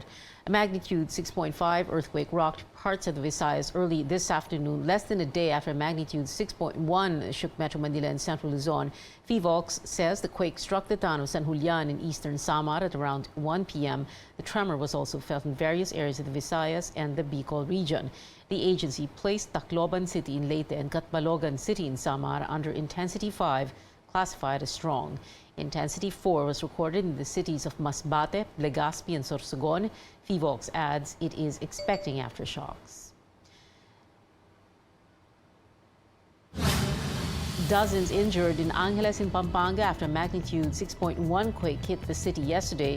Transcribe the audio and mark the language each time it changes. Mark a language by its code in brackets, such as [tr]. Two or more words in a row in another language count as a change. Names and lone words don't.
[en] A magnitude 6.5 earthquake rocked parts of the Visayas early this afternoon, less than a day after magnitude 6.1 shook Metro Manila and Central Luzon. FIVOX says the quake struck the town of San Julian in Eastern Samar at around 1 p.m. The tremor was also felt in various areas of the Visayas and the Bicol region. The agency placed Tacloban City in Leyte and Catbalogan City in Samar under Intensity 5, classified as strong. Intensity 4 was recorded in the cities of Masbate, Legazpi, and Sorsogon. FIVOX adds it is expecting aftershocks. Dozens injured in Angeles in Pampanga after magnitude 6.1 quake hit the city yesterday.